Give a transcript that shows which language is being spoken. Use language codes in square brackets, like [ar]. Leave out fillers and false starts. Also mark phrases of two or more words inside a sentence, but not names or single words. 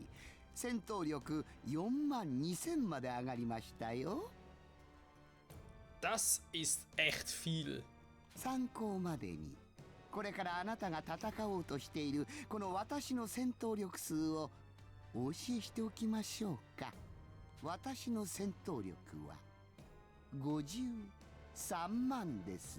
[ja] 戦闘力42000まで上がりましたよ。 [de] Das ist echt viel. [ja] 参考までに、これからあなたが戦おうとしているこの私の戦闘力数をお教えしておきましょうか。私の戦闘力は53万です。